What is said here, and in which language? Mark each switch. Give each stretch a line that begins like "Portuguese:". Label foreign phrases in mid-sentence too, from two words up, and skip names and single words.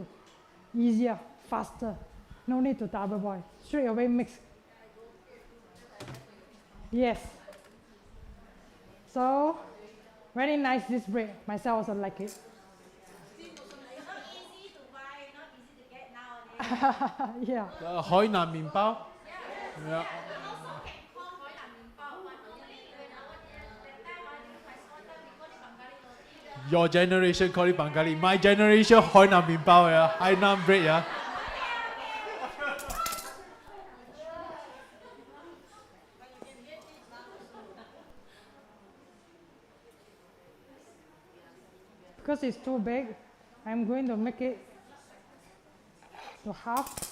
English: Easier, faster. No need to double boil. Straight away mix. Yes. So, very nice this bread. Myself also like it. Yeah. 海南麵包. Yeah. Your generation call it Bengali. My generation 海南麵包, yeah. 海南 bread, yeah. Because it's too big, I'm going to make it to half.